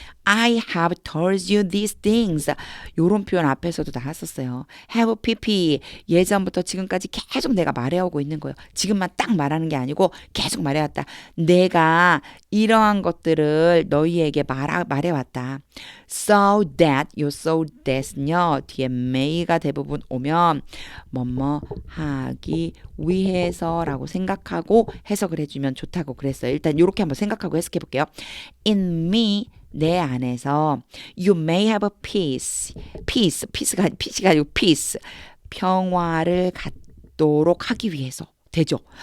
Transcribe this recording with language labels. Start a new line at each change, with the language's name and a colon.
English: I have told you these things.
Korean: 요런 표현 앞에서도 나왔었어요.
English: have pp.
Korean: 예전부터 지금까지 계속 내가 말해오고 있는 거예요. 지금만 딱 말하는 게 아니고 계속 말해왔다. 내가 이러한 것들을 너희에게 말해왔다. So that, 요 so that은요. 뒤에 may가 대부분 오면 뭐뭐 하기 위해서라고 생각하고 해석을 해주면 좋다고 그랬어요. 일단 이렇게 한번 생각하고 해석해 볼게요. In me, 내 안에서
English: you may have a peace
Korean: 가 아니고 peace, 평화를 갖도록 하기 위해서 되죠.